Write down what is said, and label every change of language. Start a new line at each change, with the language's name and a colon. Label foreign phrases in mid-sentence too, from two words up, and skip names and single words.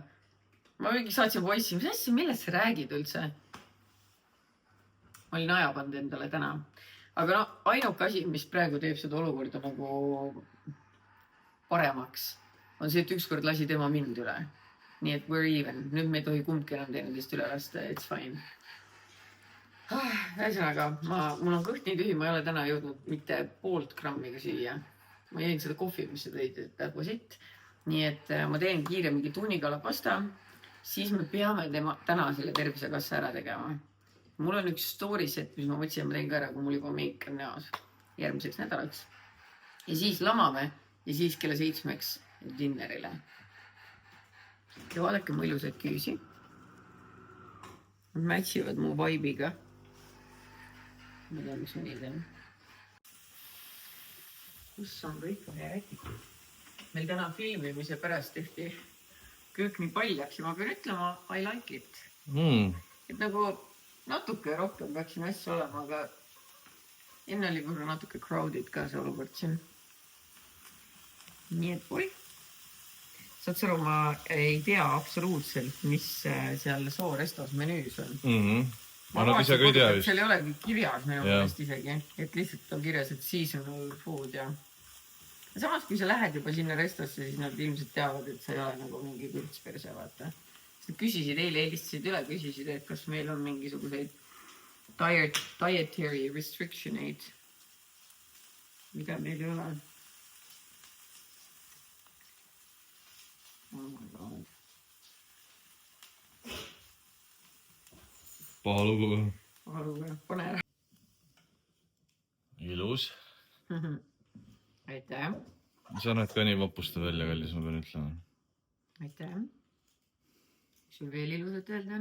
Estonian: Ma mingi saatsin voice'i, mis asja, millest sa räägid üldse? Ma olin aja pannud endale täna. Aga ainuke asi, mis praegu teeb seda olukorda nagu paremaks, on see, et ükskord lasi tema mind üle. Nii et
English: we're even.
Estonian: Nüüd me ei tohi kumbki enam teineteist üle lasta,
English: it's fine.
Estonian: Ühesõnaga, mul on kõht nii tühi, ma ei ole täna jõudnud mitte 0,5 grammiga süüa. Ma jõin seda kohvi, mis sa tõid, et
English: that was it.
Estonian: Nii et ma teen kiire mingi tunnikala pasta, siis me peame täna selle tervisekassa ära tegema. Mul on üks
English: story set,
Estonian: mis ma mõtlesin, et ma teen ka ära, kui mul juba meik on näos järgmiseks nädalaks. Ja siis lamame ja siis kella 7-ks dinnerile. Ja vaadake mu ilusad küüsi. Nad matchivad mu vibe'iga. Ma tean, mis ma nii teen. Kus on kõik räägid? Meil täna filmimise pärast tehti kõik nii paljaks ja ma pean ütlema,
English: I like it.
Estonian: Et nagu natuke rohkem peaksin asju olema, aga enne oli korra
English: natuke crowded
Estonian: ka see olukord siin. Nii et saad sõru, ma ei tea absoluutselt, mis seal Soorestos menüüs on. Ma nad ise ka ei tea vist. Seal ei olegi kirjas minu meelest isegi, et lihtsalt on kirjas, et
English: seasonal food
Estonian: ja samas, kui sa lähed juba sinna restosse, siis nad ilmselt teavad, et sa ei ole nagu mingi kürtsperse, vaata. Nad küsisid, eile helistasid üle, küsisid, et kas meil on mingisuguseid
English: dietary restrictioneid,
Estonian: mida meil ei ole.
English: Oh my god.
Estonian: Paha lugu. Paha lugu, pane ära. Ilus. Aitäh. Sa näed ka nii vapusta välja, kallis, ma pean ütlema. Aitäh. Sul veel ilusat öelda on?